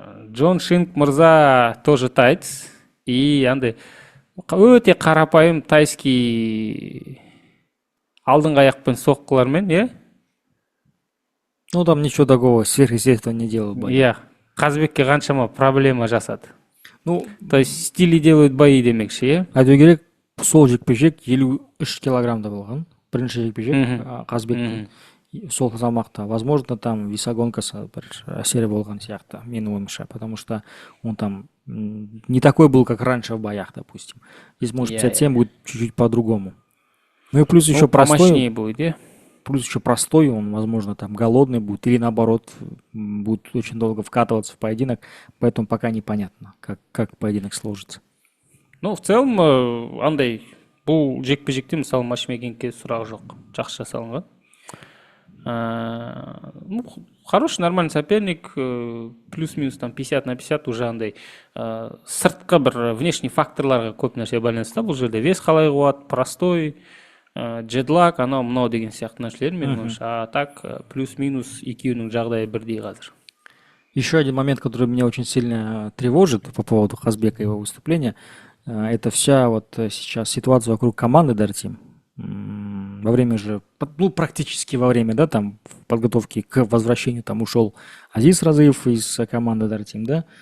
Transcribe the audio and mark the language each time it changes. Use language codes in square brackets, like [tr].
[kk] Джон Шинк мырза тоже тайц, и андай өте қарапайым тайский алдыңғы аяқпен соққылармен, иә? [ru] Там ничего такого сверхъестественного не делал. [kk] Иә, Қазбекке қаншама проблема жасады. [ru] То есть стили делают бои [kk] демекші, иә? Айту керек, сол жекпе-жек 53 килограммда болған. Бірінші жекпе-жек Қазбектің. сол салмақта. [ru] Возможно, там [kk] весогонкасы бір әсері болған сияқты, менің ойымша, [ru] потому что он там не такой был, как раньше в боях, допустим. Здесь, может, 57 будет чуть-чуть по-другому. Ну и плюс еще простой. Будет, плюс еще простой, он, возможно, там голодный будет, или наоборот, будет очень долго вкатываться в поединок, поэтому пока непонятно, как поединок сложится. [kk] Ну, в целом, андай, бұл жекпе-жекте, мысалы, матчмейкингке сұрағы жоқ, жақсы жасалынған. [ru] Ну, хороший, нормальный соперник, плюс-минус там 50 на 50 уже [kk] андай сыртқы бір [ru] внешний [kk] факторларға көп нәрсе байланысты. Бұл жерде вес қалай қуады, простой, джедлак, анау мынау деген сияқты нәрселер менің ойымша. А так плюс-минус екеуінің жағдайы бірдей қазір. [ru] Еще один момент, который меня очень сильно тревожит по поводу Хазбека и его выступления, это вся вот сейчас ситуация вокруг команды Дартим. Во время же, ну, практически во время, да, там, подготовки к возвращению там ушел Азиз Разыев из команды Дартим, да.